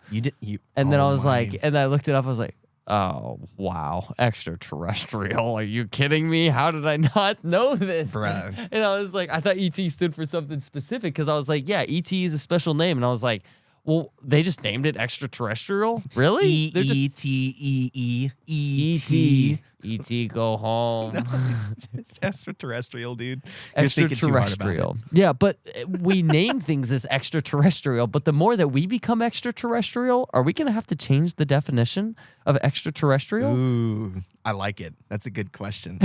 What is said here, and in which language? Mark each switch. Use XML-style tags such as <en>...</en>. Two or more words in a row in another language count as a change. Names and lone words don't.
<en>And then I was like, and I looked it up, I was like, oh, wow. Extraterrestrial. Are you kidding me? How did I not know this? Bruh. And I was like, I thought ET stood for something specific because I was like, yeah, ET is a special name. And I was like, well, they just named it extraterrestrial? Really? E-E-T-E-E. E.T. E.T. go home. It's extraterrestrial, dude. Extraterrestrial. Yeah, but we name things as extraterrestrial, but the more that we become extraterrestrial, are we going to have to change the definition of extraterrestrial? Ooh, I like it. That's a good question.</en>